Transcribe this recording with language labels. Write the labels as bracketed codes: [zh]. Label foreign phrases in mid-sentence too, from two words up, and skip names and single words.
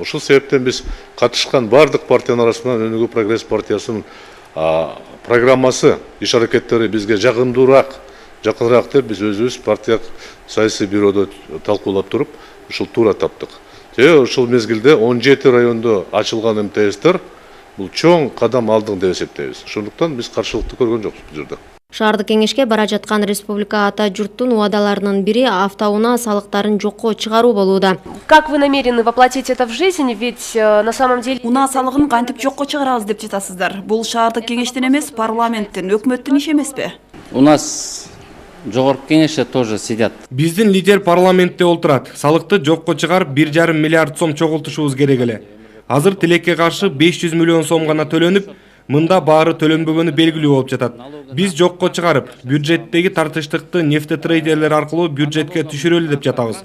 [ky] Ушул себептен биз катышкан бардык партиянын арасынан Өнүгүү Прогресс партиясынын программасы, иш аракеттери бизге жакындуураак деп биз өзүбүз партия саясий бюродо талкуулап туруп, ушул туура таптык. Ушул мезгилде 17 райондо ачылган МТСтер бул чоң кадам алдың деп эсептейбиз. Ошондуктан биз каршылыкты көргөн жокпуз бул жерде. Шаардык кеңешке бара жаткан Республика Ата журттун уадаларынын бири автоунаа салыктарын жокко чыгаруу болууда. [ru] Как вы намерены воплотить это в жизнь? Ведь на самом деле [ky] унаа салыгын кантип жокко чыгарабыз деп жатасыздар. Бул шаардык кеңештен эмес, парламенттен, өкмөттүн иши эмеспи? [ru] У нас [ky] жогорку кеңеште [ru] тоже сидят. [ky] Биздин лидер парламентте олтурат. Салыкты жокко чыгарып 1,5 миллиард сом чогултушубуз керек эле. Азыр тилекке каршы 500 миллион сом гана төлөнүп, мында баары төлөнбөгөнү белгилүү болуп жатат. Биз жокко чыгарып, бюджеттеги тартыштыкты нефтетрейдерлер аркылуу бюджетке түшүрөлү деп жатабыз.